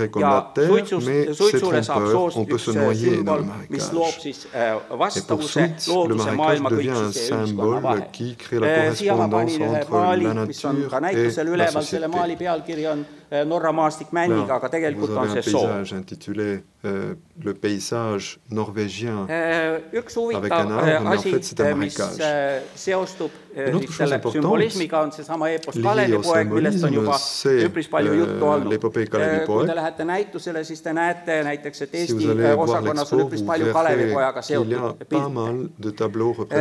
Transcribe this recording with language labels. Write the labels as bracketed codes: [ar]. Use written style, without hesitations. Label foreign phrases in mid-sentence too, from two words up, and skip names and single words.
[et] Ja suitsule saab soost üks sümbol, mis loob siis vastavuse looduse maailma kõiksuse ja ühiskonna vahel. Siia ma panin ühe maali, mis on ka näitusel üleval, selle maali pealkiri on Norra maastik männiga, aga tegelikult on see soo. [fr] Le paysage norvégien [et] üks huvitav asi, mis seostub selle sümbolismiga, on seesama eepos Kalevipoeg, millest on juba üpris palju juttu olnud. Kui te lähete näitusele, siis te näete näiteks, et Eesti osakonnas on üpris palju Kalevipojaga seotud pilte.